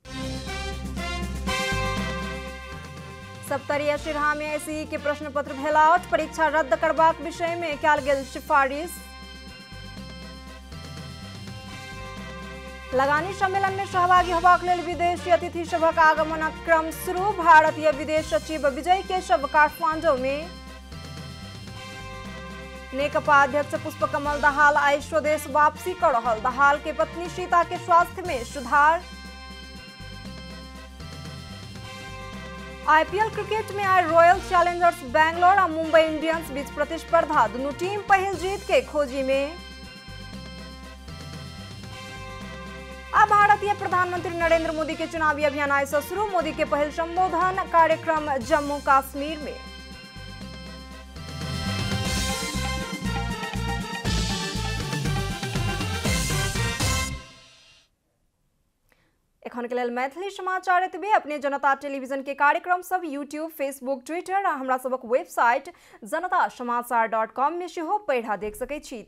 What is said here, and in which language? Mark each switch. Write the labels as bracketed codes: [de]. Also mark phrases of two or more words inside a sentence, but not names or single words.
[mai] सप्तरीय सिरहा में एसई के प्रश्न पत्र भेलाउट, परीक्षा रद्द करबाक विषय में कयल गेल सिफारिश। लगानी सम्मेलन में सहभागी होबाक लेल विदेशी अतिथि सभक आगमनक क्रम शुरू। भारतीय विदेश सचिव विजय केशव काठमांडू में। नेकपा अध्यक्ष पुष्पकमल दाहाल आई स्वदेश वापसी कर रहल। दाहाल के पत्नी सीता के स्वास्थ्य में सुधार। आईपीएल क्रिकेट में आज रॉयल चैलेंजर्स बैंगलोर और मुंबई इंडियंस बीच प्रतिस्पर्धा। दोनों टीम पहल जीत के खोजी में। अब भारतीय प्रधानमंत्री नरेंद्र मोदी के चुनावी अभियान आज से शुरू। मोदी के पहल संबोधन कार्यक्रम जम्मू कश्मीर में। एखन के लेल मैथिली समाचार एतबे। अपने जनता टेलीविजन के कार्यक्रम सब यूट्यूब, फेसबुक, ट्विटर आ हमरा सबक वेबसाइट जनतासमाचार.com में सेहो पढ़ा देख सकै छी।